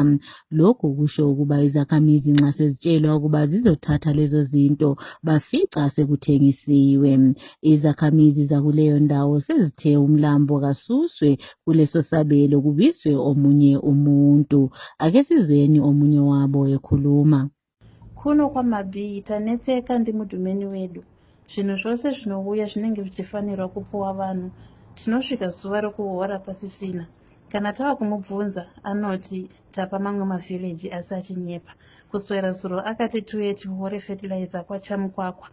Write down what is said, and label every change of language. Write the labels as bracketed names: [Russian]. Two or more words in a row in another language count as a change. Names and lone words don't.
[North Ndebele] Lokhu kusho ukuba izakhamizi nxa sezitshelwa ukuba zizothatha lezo zinto bafica sekuthengisiwe. Izakhamizi zakuleyo ndawo sezithe uMlambo kasuswe kuleso sabelo kubiswe omunye umuntu. Ake sizweni omunye wabo ekhuluma. [Shona] Kuno kwaMabi tanetseka ndi mudhumeni wedu. Zvinhu zvose zvinouya zvinenge zvichifanirwa kupuwa vanhu. Tinosvika zuva rokuhora pasisina. Kana tava kumubvunza anoti tapa mamwe mavhileji asi achinyepa. Kuswera zuro akati tuye tihore fertilizer kwaChamukwakwa.